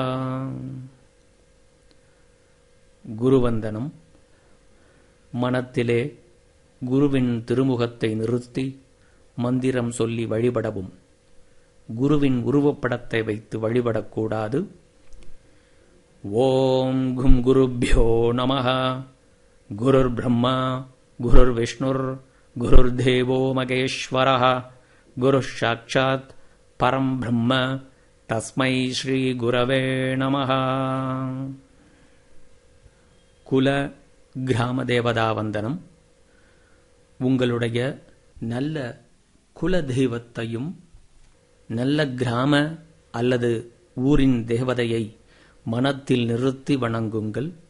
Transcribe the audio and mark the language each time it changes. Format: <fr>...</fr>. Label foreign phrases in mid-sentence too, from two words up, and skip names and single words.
<ta>குருவந்தனம். மனத்திலே குருவின் திருமுகத்தை நிறுத்தி மந்திரம் சொல்லி வழிபடவும். குருவின் உருவப்படத்தை வைத்து வழிபடக்கூடாது.</ta> <sa>ओम् गुं गुरुभ्यो नमः. गुरुर् ब्रह्मा गुरुर् विष्णुर् गुरुर् देवो महेश्वरः गुरुर् साक्षात् परम् ब्रह्म तस्मै श्री गुरवे नमः.</sa> <ta>குல கிராம தேவதா வந்தனம். உங்களுடைய நல்ல குல தெய்வத்தையும் நல்ல கிராம அல்லது ஊரின் தேவதையை மனத்தில் நிறுத்தி வணங்குங்கள்.</ta>